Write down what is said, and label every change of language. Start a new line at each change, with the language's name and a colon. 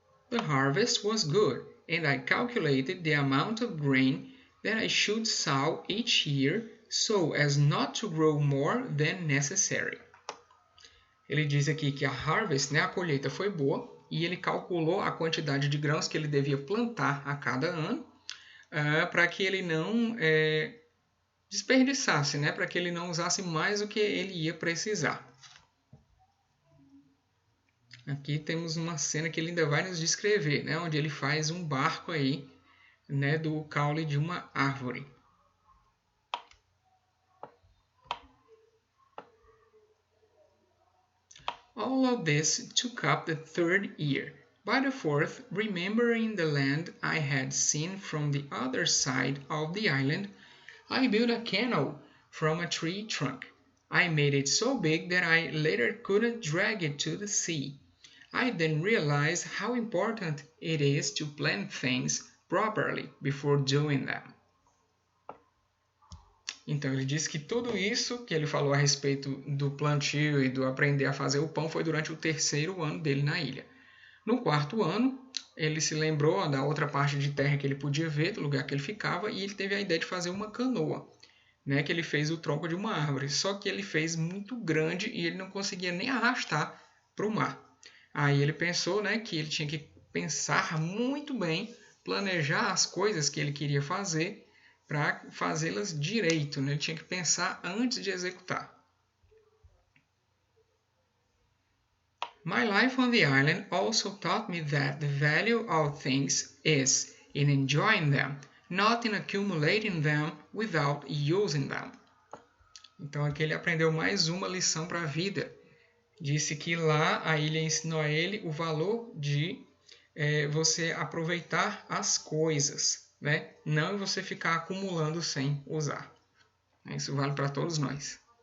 English: The harvest was good, and I calculated the amount of grain that I should sow each year so as not to grow more than necessary.
Portuguese: Ele diz aqui que a harvest, né, a colheita foi boa, e ele calculou a quantidade de grãos que ele devia plantar a cada ano para que ele não desperdiçasse, né, para que ele não usasse mais do que ele ia precisar. Aqui temos uma cena que ele ainda vai nos descrever, né, onde ele faz um barco aí, né, do caule de uma árvore.
English: All of this took up the third year. By the fourth, remembering the land I had seen from the other side of the island, I built a canoe from a tree trunk. I made it so big that I later couldn't drag it to the sea. I then realized how important it is to plan things properly before doing them.
Portuguese: Então ele disse que tudo isso que ele falou a respeito do plantio e do aprender a fazer o pão foi durante o terceiro ano dele na ilha. No quarto ano, ele se lembrou da outra parte de terra que ele podia ver, do lugar que ele ficava, e ele teve a ideia de fazer uma canoa, né, que ele fez o tronco de uma árvore. Só que ele fez muito grande e ele não conseguia nem arrastar para o mar. Aí ele pensou, né, que ele tinha que pensar muito bem, planejar as coisas que ele queria fazer para fazê-las direito, né? Ele tinha que pensar antes de executar.
English: My life on the island also taught me that the value of things is in enjoying them, not in accumulating them without using them.
Portuguese: Então aqui ele aprendeu mais uma lição para a vida. Disse que lá a ilha ensinou a ele o valor de você aproveitar as coisas, né? Não você ficar acumulando sem usar. Isso vale para todos nós.